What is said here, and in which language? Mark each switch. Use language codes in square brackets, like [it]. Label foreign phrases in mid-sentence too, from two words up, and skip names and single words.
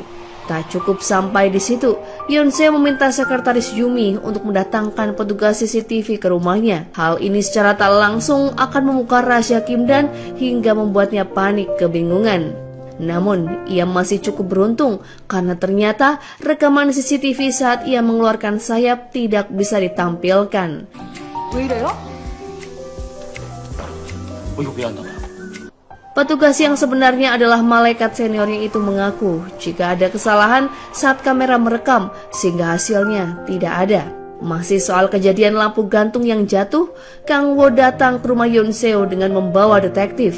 [id] Tak cukup sampai di situ, Yeon Seo meminta sekretaris Yumi untuk mendatangkan petugas CCTV ke rumahnya. Hal ini secara tak langsung akan membuka rahasia Kim Dan hingga membuatnya panik kebingungan. Namun, ia masih cukup beruntung karena ternyata rekaman CCTV saat ia mengeluarkan sayap tidak bisa ditampilkan. [ko] 왜 이래요? 이거 왜 안 나와요? [id] Petugas yang sebenarnya adalah malaikat seniornya itu mengaku jika ada kesalahan saat kamera merekam sehingga hasilnya tidak ada. Masih soal kejadian lampu gantung yang jatuh, Kang Woo datang ke rumah Yeon Seo dengan membawa detektif.